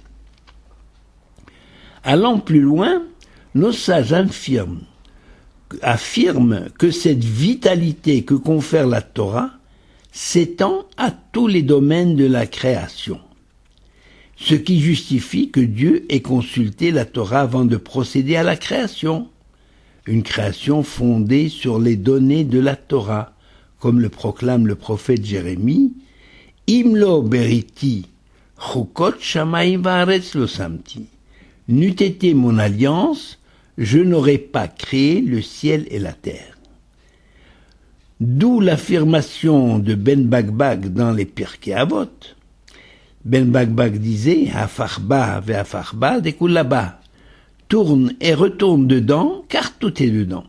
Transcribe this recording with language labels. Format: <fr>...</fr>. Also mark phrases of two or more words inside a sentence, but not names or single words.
<fr>Allant plus loin, nos sages affirment que cette vitalité que confère la Torah s'étend à tous les domaines de la création, ce qui justifie que Dieu ait consulté la Torah avant de procéder à la création. une création fondée sur les données de la Torah, comme le proclame le prophète Jérémie, «</fr> <he>Imlo beriti chukot shamayim va'aretz lo samti</he> <fr>» N'eût été mon alliance, je n'aurais pas créé le ciel et la terre. D'où l'affirmation de Ben Bagbag dans les Pirkei Avot. Ben Bagbag disait «</fr> <arc>Hafarba ve'hafarba dekulaba</arc> <fr>» tourne et retourne dedans, car tout est dedans.</fr>